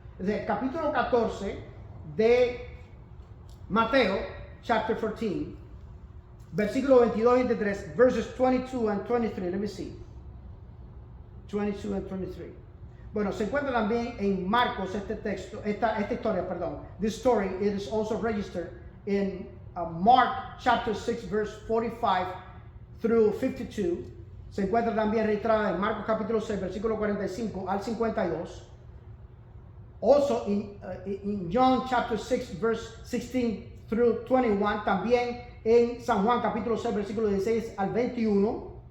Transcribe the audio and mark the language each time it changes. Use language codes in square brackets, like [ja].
[es] Desde el capítulo 14 de Mateo, chapter 14, versículo 22 y 23, [en] verses 22 and 23, let me see. 22 and 23. [es] Bueno, se encuentra también en Marcos esta historia, perdón. [en] This story, it is also registered in Mark chapter 6 verse 45 through 52. [es] Se encuentra también registrada en Marcos capítulo 6 versículo 45 al 52. [en] Also in John chapter 6 verse 16 through 21. [es] También en San Juan capítulo 6 versículo 16 al 21.